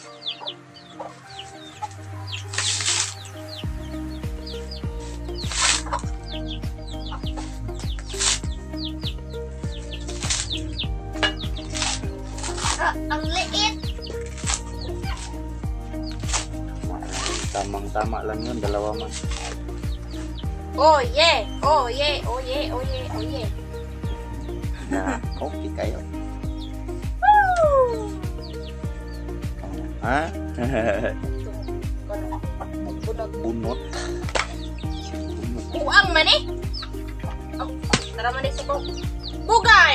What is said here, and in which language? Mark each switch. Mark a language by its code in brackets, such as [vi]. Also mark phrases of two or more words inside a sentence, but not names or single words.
[tl] Ang liit. Tamang-tama lang yun, dalawa man. [en] Oh yeah, oh yeah, oh yeah, oh yeah, oh yeah. [tl] Na, okay kayo. Woo! Ha? Bunot. Bunot. Buang man eh. Oh, tara man eh sa Bugard!